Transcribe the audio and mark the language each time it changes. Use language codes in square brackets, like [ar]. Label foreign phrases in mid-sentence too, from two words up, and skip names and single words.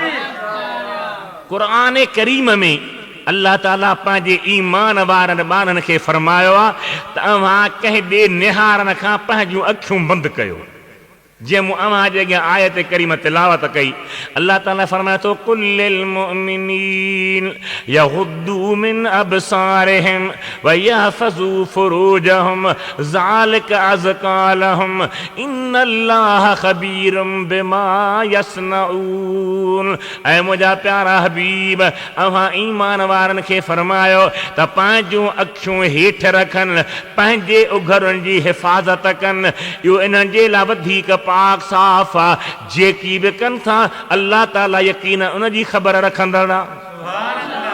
[sd] क़ुरान करीम में अल्लाह ताला पंहिंजे ईमान वारनि ॿारनि खे फरमायो आहे तव्हां कंहिं ॿिए निहारनि खां पंहिंजूं अखियूं बंदि कयो। जे मूं अव्हां जे अॻियां आयत करीम तिलावत कई, अल्लाह ताला फरमाए थो [ar] قل للمؤمنين يغضوا من أبصارهم ويحفظوا فروجهم ذلك أزكى لهم إن الله خبير بما يصنعون. [sd] ऐं मुंहिंजा प्यारा हबीब, अव्हां ईमान वारनि खे फरमायो त पंहिंजूं अखियूं हेठि रखनि, पंहिंजे उघरनि जी हिफ़ाज़त कनि। इहो इन्हनि जे लाइ वधीक पाक साफ़ आहे। जेकी बि कनि था अल्लाह ताला यकीन उन जी ख़बर रखंदड़ आहे।